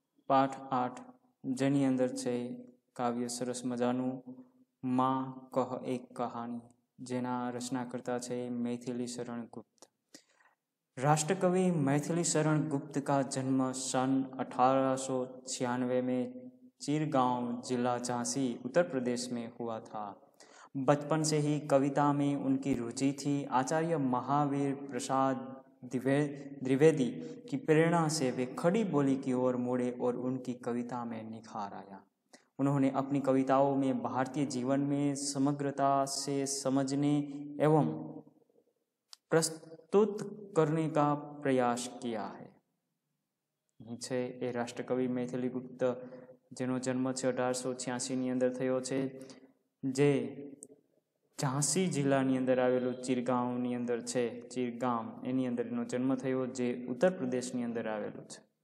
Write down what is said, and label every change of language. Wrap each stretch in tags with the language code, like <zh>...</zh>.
<gu>પાઠ 8 જેની અંદર છે કાવ્ય સરસ મજાનું માં કહ એક કહાની, જેના રચનાકર્તા છે मैथिली शरण गुप्त.</gu> <hi>राष्ट्रकवि मैथिली शरण गुप्त का जन्म सन 1896 में चिरगांव जिला झांसी उत्तर प्रदेश में हुआ था. बचपन से ही कविता में उनकी रुचि थी. आचार्य महावीर प्रसाद द्विवेदी की प्रेरणा से वे खड़ी बोली की ओर मुड़े और उनकी कविता में निखार आया. उन्होंने अपनी कविताओं में भारतीय जीवन में समग्रता से समझने एवं प्रस्तुत करने का प्रयास किया है.</hi> <gu>છે એ રાષ્ટ્રકવિ मैथिली गुप्त, જેનો જન્મ છે 1886 અંદર થયો છે, જે ઝાંસી જિલ્લાની અંદર આવેલું ચિરગાંવની અંદર છે. ચિરગામ એની અંદર એનો જન્મ થયો, જે ઉત્તર પ્રદેશની અંદર આવેલું છે.</gu>